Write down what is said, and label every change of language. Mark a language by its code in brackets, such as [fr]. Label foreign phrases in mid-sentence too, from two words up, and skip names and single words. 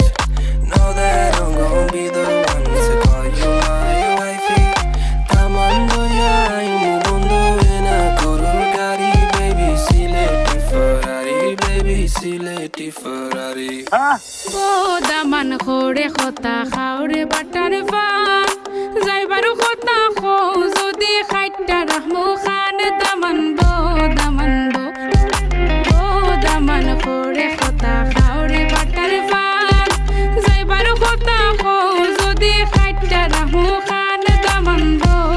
[en] Know that I'm gon' be the one to call you my wifey. [syl] তামান্দো ইয়া ইমু বন্দো এনা গুরুর গারি, বেবি সিলেটি ফেরারি, বেবি সিলেটি ফেরারি. ও দামান খোড়ে খতা খাওরে বাটার ফান যাইবারু খতা খো যদি খাইটা রাহমু খান দামান বো ও দামান খোড়ে খতা খাওরে বাটার ফান যাইবারু খতা খো যদি খাইটা রাহমু খান দামান বো